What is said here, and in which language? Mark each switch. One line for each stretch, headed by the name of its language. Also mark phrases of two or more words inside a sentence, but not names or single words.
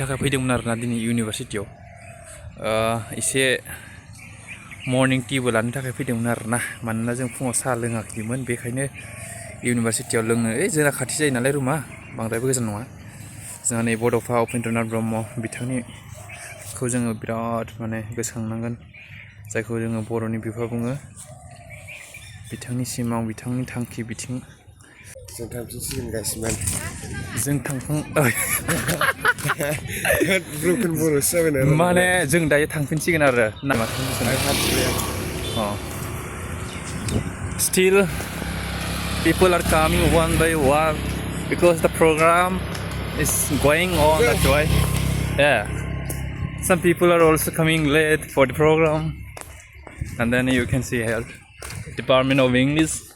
Bodo: थाखाय फैदोंमोन आरोना दिनै इउनिभारसिटियाव एसे मर्निं टिबो लानो थाखाय फैदोंमोन आरोना मानोना जों फुङाव साहा लोङाखैमोन बेखायनो इउनिभारसिटियाव लोंनो जोंना खाथि जायो नालाय रुमा बांद्रायबो गोजान नङा जोंहा नै बड'फा उपेन्द्रनाथ ब्रह्म बिथांनिखौ जोङो बिराद माने गोसोखांनांगोन जायखौ जोङो बर'नि बिफा बुङो बिथांनि सिमां बिथांनि थांखि बिथिं जों थांफिनसिगोन गासिबो जों थांखां ब्रकेन बर'सो जाबाय नालाय माने जों दायो थांफिनसिगोन आरो नामा
English: still people are coming one by one because the program is going on that way. Yeah, some people are also coming late for the program and then you can see here Department of English.